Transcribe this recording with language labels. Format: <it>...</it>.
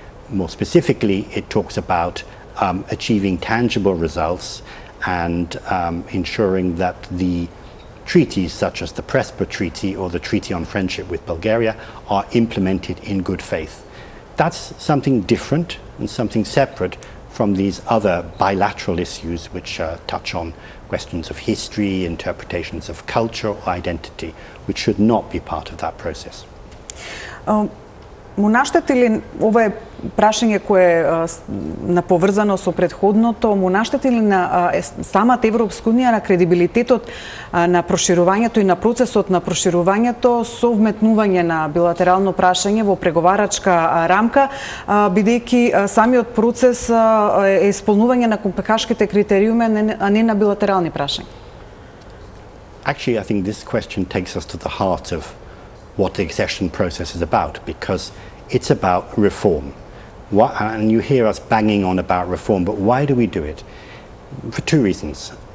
<en>More specifically, it talks about achieving tangible results and ensuring that the treaties such as the Prespa Treaty or the Treaty on Friendship with Bulgaria are implemented in good faith. That's something different and something separate from these other bilateral issues which touch on questions of history, interpretations of culture or identity, which should not be part of that process.</en> <mk>Му наштети ли, ова е прашање кое е наповрзано со претходното, му наштети ли на самата Европска Унија на кредибилитетот на проширувањето и на процесот на проширувањето со вметнување на билатерално прашање во преговарачка рамка, бидејќи самиот процес е исполнување на копенхашките критериуми, а не на билатерални прашања?</mk> <en>Actually, I think this question takes us to the heart of what the accession process is about, because it's about reform. And you hear us banging on about reform, but why do we do it? for two reasons.</en>